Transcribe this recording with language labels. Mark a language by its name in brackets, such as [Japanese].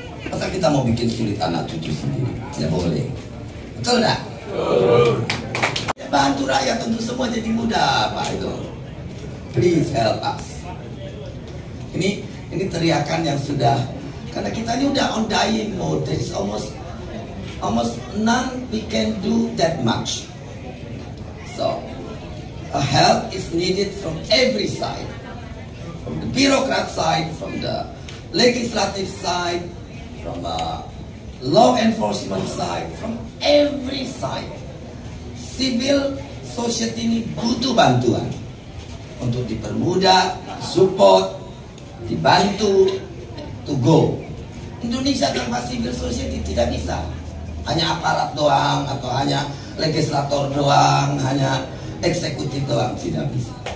[Indonesian] Masa kita mau bikin sulit anak cucu sendiri? Tidak boleh. Betul enggak? Ya, bantu rakyat untuk semua jadi mudah Pak itu. [English] Please help us. [Indonesian] Ini teriakan yang sudah, karena kita ini udah [English] on dying mode. There is almost none we can do that much. So a help is needed from every side, from the bureaucrat side, from the legislative side, from law enforcement side, from every side. [Indonesian] Civil society ini butuh bantuan untuk dipermudah, support, dibantu [English] to go. [Indonesian] Indonesia tanpa civil society tidak bisa. Hanya aparat doang, atau hanya legislator doang, hanya eksekutif doang, tidak bisa.